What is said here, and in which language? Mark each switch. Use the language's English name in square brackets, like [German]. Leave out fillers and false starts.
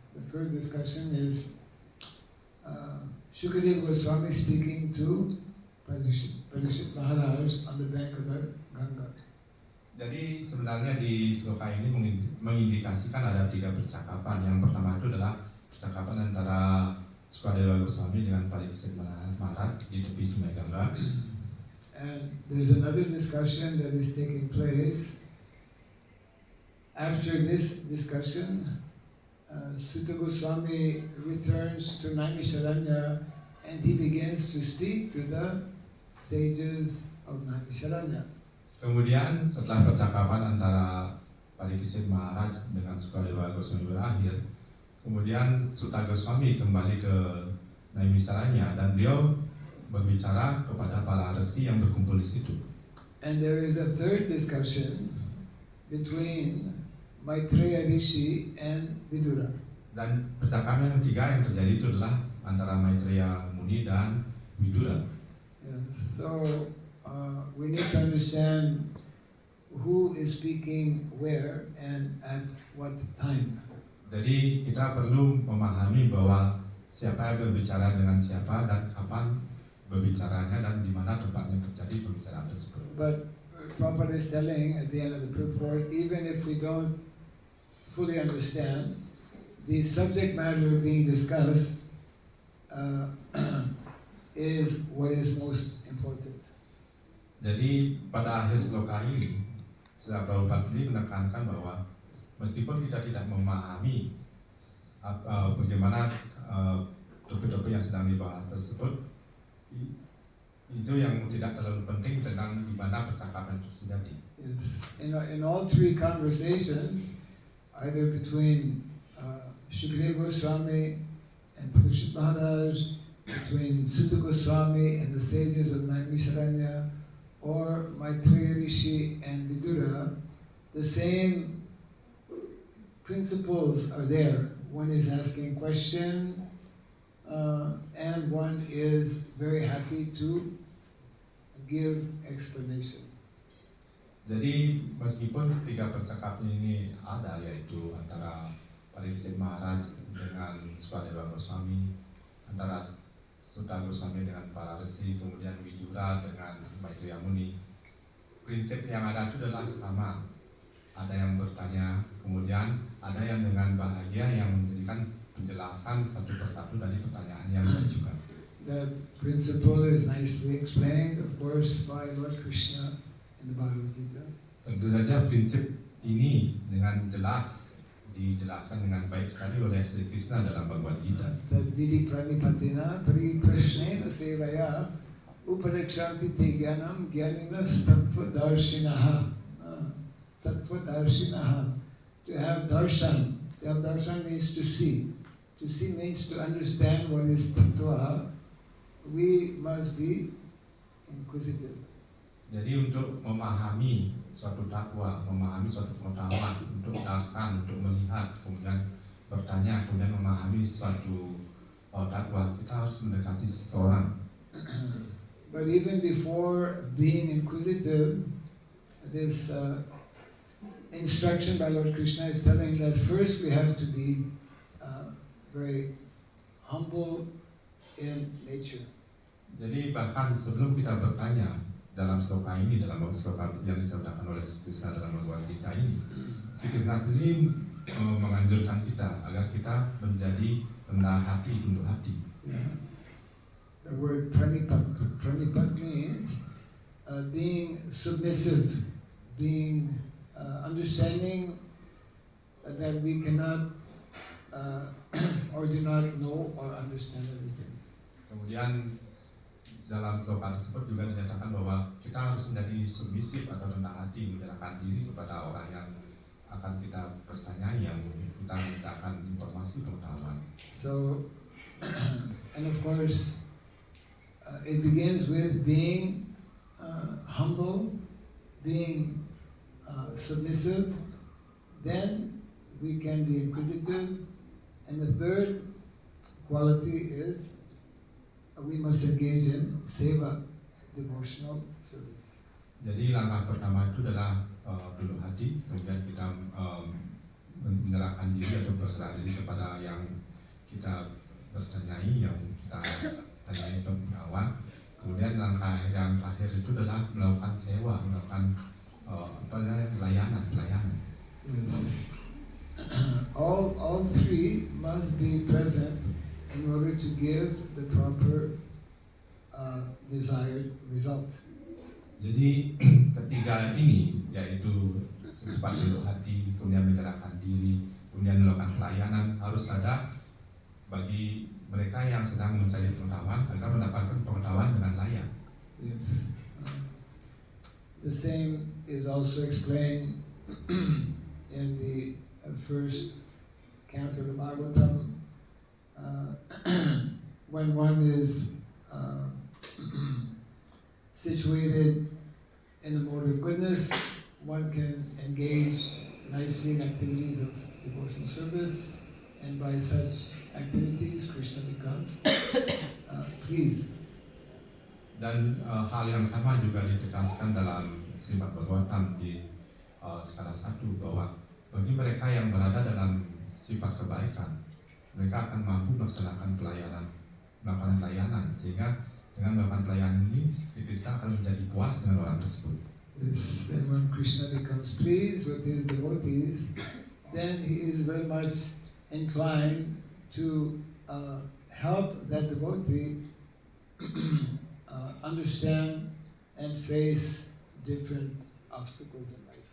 [English] The first discussion is Shukadeva Goswami speaking to Parikshit Maharaj on the bank of the Ganga. [Indonesian] Jadi sebenarnya di sloka ini mengindikasikan ada tiga percakapan. Yang pertama itu adalah percakapan antara Sukadewa Goswami dengan Parikshit Maharaj di tepi Sungai Gangga. [English] And there's another discussion that is taking place. After this discussion, Sutta Goswami returns to Naimisharanya and he begins to speak to the sages of Naimisharanya. [Indonesian] Kemudian setelah percakapan antara Parikshit Maharaj dengan Sukadewa Goswami berakhir, kemudian Sutta Goswami kembali ke Naimisaranya dan beliau berbicara kepada para resi yang berkumpul di situ. [English] And there is a third discussion between Maitreya Rishi and Vidura. [Indonesian] Dan percakapan yang ketiga yang terjadi itu adalah antara Maitreya Muni dan Vidura. [English] Yes. So we need to understand who is speaking where and at what time. [Indonesian] Jadi kita perlu memahami bahwa siapa yang berbicara dengan siapa dan kapan berbicaranya dan di mana tempatnya terjadi pembicaraan tersebut. [English] But Prabhupada is telling at the end of the purport, even if we don't fully understand the subject matter being discussed, is what is most important. [Indonesian] Jadi pada akhir sloka ini, Srila Prabhupada sendiri menekankan bahwa meskipun kita tidak memahami bagaimana topik-topik yang sedang dibahas tersebut, itu yang tidak terlalu penting tentang di mana percakapan itu terjadi. [English] Yes. In all three conversations, either between Shukadeva Goswami and Parikshit Maharaj, between Sutta Goswami and the sages of Naimisharanya, or Maitreya Rishi and Vidura, the same principles are there. One is asking a question, and one is very happy to give explanation. [Indonesian] Jadi meskipun tiga percakapan ini ada, yaitu antara Parikshit Maharaj dengan Sukadewa Goswami, antara Sutta Goswami dengan para resi, kemudian Vidura dengan Maitreya Muni, prinsip yang ada itu adalah sama. Ada yang bertanya, kemudian ada yang dengan bahagia yang menjadikan penjelasan satu persatu dari pertanyaan yang diajukan. [English] That principle is nicely explained, of course, by Lord Krishna in the Bhagavad Gita. [Indonesian] Tentu saja prinsip ini dengan jelas dijelaskan dengan baik sekali oleh Sri Krishna dalam Bhagavad Gita. [Sanskrit] Tad vidi pranipatina pariprashnena sevaya uparikshanti te gyanam gyaninas tattva darshinaha. Tattva darshinaha. [English] To have darshan. To have darshan means to see. To see means to understand what is tattva. We must be inquisitive. [Indonesian] Jadi untuk memahami suatu takwa, memahami suatu pengetahuan, untuk darsan, untuk melihat, kemudian bertanya, kemudian memahami suatu takwa, kita harus mendekati seseorang. [English] But even before being inquisitive, this instruction by Lord Krishna is telling that first we have to be very humble in nature. [Indonesian] Jadi bahkan sebelum kita bertanya, dalam sloka ini, dalam sloka yang disebutkan oleh Krishna dalam Bhagavad Gita ini, Sri Krishna sendiri menganjurkan kita agar kita menjadi rendah hati, tunduk hati. [English] Yeah. The word pranipat means being submissive, being understanding that we cannot or do not know or understand everything. [Indonesian] Kemudian dalam sloka tersebut juga dinyatakan bahwa kita harus menjadi submisif atau rendah hati, menyerahkan diri kepada orang yang akan kita bertanyai, yang kita mintakan informasi pengetahuan. [English] So, and of course, it begins with being humble, being submissive. Then we can be inquisitive, And the third quality is we must engage in seva, devotional service. [Indonesian] Jadi langkah pertama itu adalah luluh hati, kemudian kita menyerahkan diri atau berserah diri kepada yang kita bertanyai, yang kita tanyai pengetahuan. Kemudian langkah yang terakhir itu adalah melakukan sewa, melakukan pelayanan. [English] Yes. All three must be present in order to give the proper desired result. [Indonesian] Jadi ketiga ini yaitu sifat luluh hati, kemudian menyerahkan diri, kemudian melakukan pelayanan harus ada bagi mereka yang sedang mencari pengetahuan agar mendapatkan pengetahuan dengan layak. [English] Yes. The same is also explained in the first canto of the Bhagavatam. When one is situated in the mode of goodness, one can engage nicely in activities of devotional service, and by such activities, Krishna becomes pleased. [Indonesian] Dan hal yang sama juga ditegaskan dalam Srimad Bhagavatam di skala 1 bahwa bagi mereka yang berada dalam sifat kebaikan, mereka akan mampu melaksanakan melakukan pelayanan, sehingga dengan melakukan pelayanan ini si Krishna akan menjadi puas dengan orang tersebut. [English] Yes. And when Krishna becomes pleased with his devotees, then he is very much inclined to help that devotee understand and face different obstacles in life.